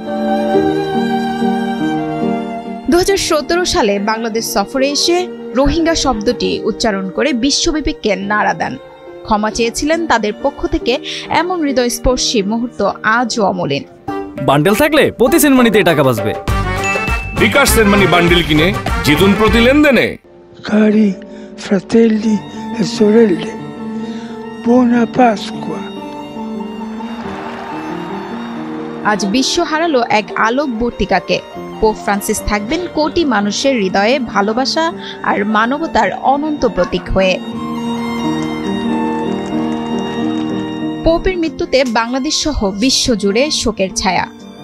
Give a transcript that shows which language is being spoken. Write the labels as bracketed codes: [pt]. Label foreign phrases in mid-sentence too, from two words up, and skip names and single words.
[bn] ২০১৭ সালে বাংলাদেশ সফরে এসে রোহিঙ্গা শব্দটি উচ্চারণ করে বিশ্বব্যাপী নাড়া দেন। ক্ষমা চেয়েছিলেন তাদের পক্ষ থেকে। এমন হৃদয়স্পর্শী মুহূর্ত আজও অমলিন। বান্ডেল থাকলে প্রতি সেনমানিতে টাকা বাঁচবে। বিকাশ সেনমানি বান্ডেল কিনে জিতুন প্রতি লেনদেনে। [it] Cari fratelli e sorelle, buona Pasqua। [bn] আজ বিশ্ব হারালো এক আলোকবর্তিকাকে। পোপ ফ্রান্সিস থাকবেন কোটি মানুষের হৃদয়ে ভালোবাসা আর মানবতার অনন্ত প্রতীক হয়ে। পোপের মৃত্যুতে বাংলাদেশ সহ বিশ্বজুড়ে শোকের ছায়া।